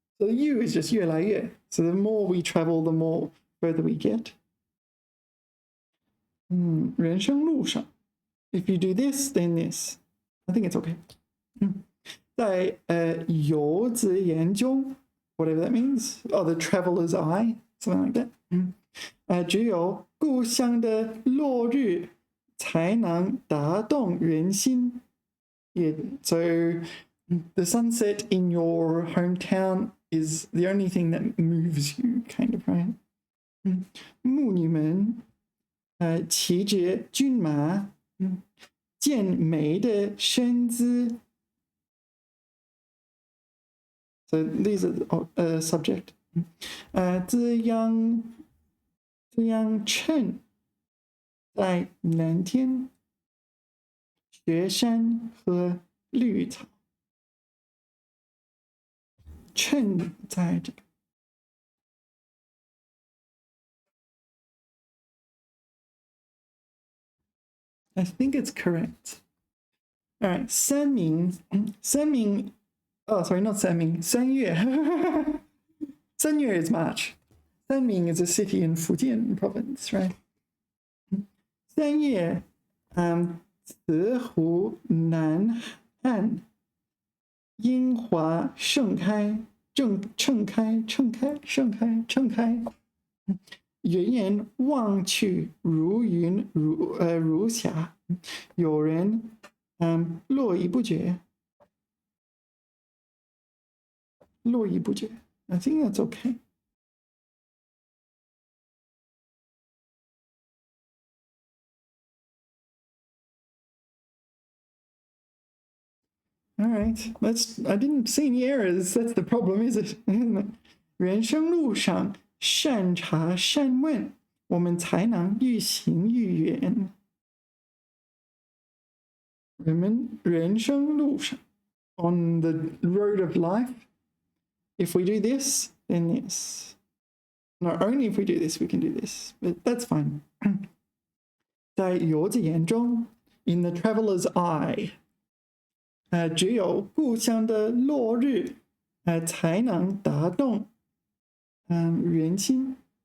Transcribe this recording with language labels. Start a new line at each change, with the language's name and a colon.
English: So the U is just
Chinese: 越来越.
English: So the more we travel, the more further we get.
Chinese: 人生路上
English: if you do this, then this. I think it's okay.
Chinese: 在游子眼中
English: whatever that means. Oh, the traveler's eye, something like that.
Chinese: 只有故乡的落日才能打动人心.
English: Yeah, so the sunset in your hometown is the only thing that moves you, kind of, right?
Chinese: 妇女们骑着骏马，健美的身姿。
English: So these are the subject.
Chinese: 滋养衬在蓝天、雪山和绿草。衬在这个。
English: I think it's correct. All right, 三明 oh, sorry, not 三明 三月 三月 is March. 三明 is a city in Fujian province, right?
Chinese: 三月慈湖南岸樱花盛开盛开远远望去如云如霞，有人络绎不绝。
English: I think that's okay. All right, I didn't see any errors. That's the problem, is it?
Chinese: 人生路上善查善问，我们才能愈行愈远。人生路上
English: on the road of life, if we do this, then this. Not only if we do this, we can do this, but that's fine.
Chinese: 在游子眼中
English: in the traveler's eye,
Chinese: 只有故乡的落日才能打动人心。